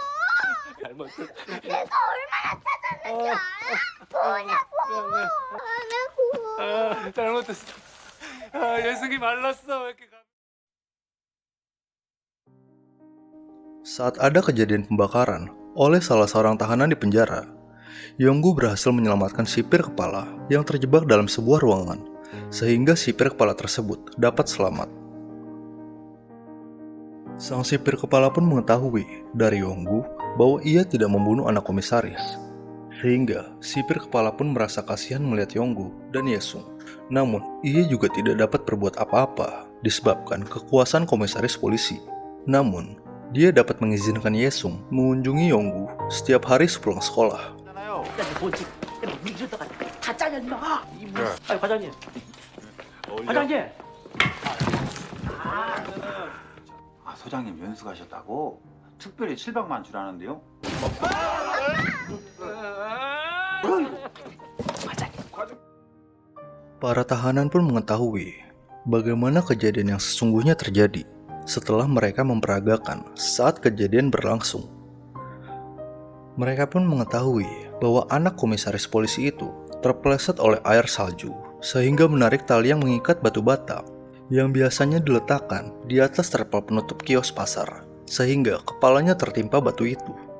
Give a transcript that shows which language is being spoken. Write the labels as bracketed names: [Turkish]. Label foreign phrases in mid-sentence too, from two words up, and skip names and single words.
[Korean] 내가 얼마나 찾았는지 알아? 뭐냐고. 잘못했어. 예승이 말랐어. 왜 이렇게 [Indonesian] Saat ada kejadian pembakaran oleh salah seorang tahanan di penjara, Yonggu berhasil menyelamatkan sipir kepala yang terjebak dalam sebuah ruangan, sehingga sipir kepala tersebut dapat selamat. Sang sipir kepala pun mengetahui dari Yonggu bahwa ia tidak membunuh anak komisaris, sehingga sipir kepala pun merasa kasihan melihat Yonggu dan Yesung. Namun, ia juga tidak dapat berbuat apa-apa disebabkan kekuasaan komisaris polisi. Namun, dia dapat mengizinkan Yesung mengunjungi Yonggu setiap hari sepulang sekolah. [Korean] 있잖아요. 민주다가 다 짜냐 임마. 아니 과장님. 과장님. 아, 소장님 연수 가셨다고? 특별히 700만 주라는데요? [Indonesian] Para tahanan pun mengetahui bagaimana kejadian yang sesungguhnya terjadi setelah mereka memperagakan saat kejadian berlangsung. Mereka pun mengetahui bahwa anak komisaris polisi itu terpeleset oleh air salju sehingga menarik tali yang mengikat batu bata yang biasanya diletakkan di atas terpal penutup kios pasar sehingga kepalanya tertimpa batu itu.